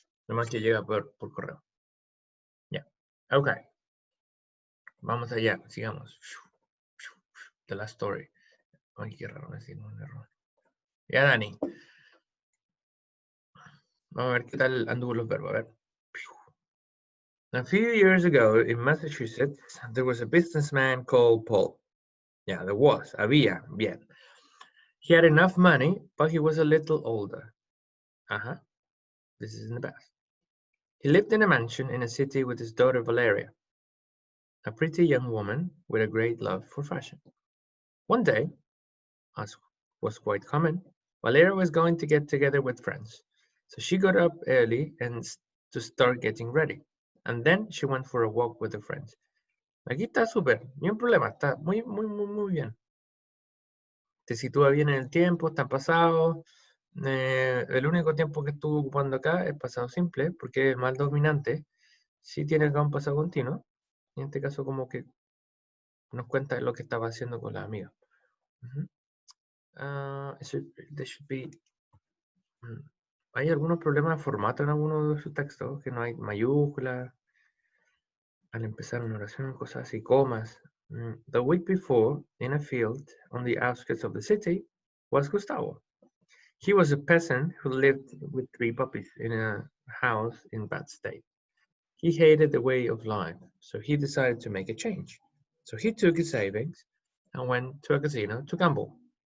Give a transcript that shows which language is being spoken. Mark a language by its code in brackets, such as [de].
[es] Nomás que llega por correo. Ya. Ok. Vamos allá. Sigamos. [en] The last story. [es] Ay, qué raro decir un error. Ya, Dani. Vamos a ver qué tal ando con los verbos. A ver. [en] A few years ago in Massachusetts, there was a businessman called Paul. Yeah, there was. [es] Había. Bien. [en] He had enough money, but he was a little older. This is in the past. He lived in a mansion in a city with his daughter Valeria, a pretty young woman with a great love for fashion. One day, as was quite common, Valeria was going to get together with friends. So she got up early and to start getting ready. And then she went for a walk with her friends. [es] Aquí está súper, ni un problema, está muy bien. Te sitúa bien en el tiempo, está pasado. El único tiempo que estuve ocupando acá es pasado simple, porque es mal dominante. Sí tiene acá un pasado continuo. Y en este caso como que nos cuenta lo que estaba haciendo con la amiga. [en] There should be... [es] Hay algunos problemas de formato en algunos de sus textos, que no hay mayúsculas, al empezar una oración, cosas así, comas. [en] The week before, in a field on the outskirts of the city, was Gustavo. He was a peasant who lived with 3 puppies in a house in bad state. He hated the way of life, so he decided to make a change. So he took his savings and went to a casino to gamble.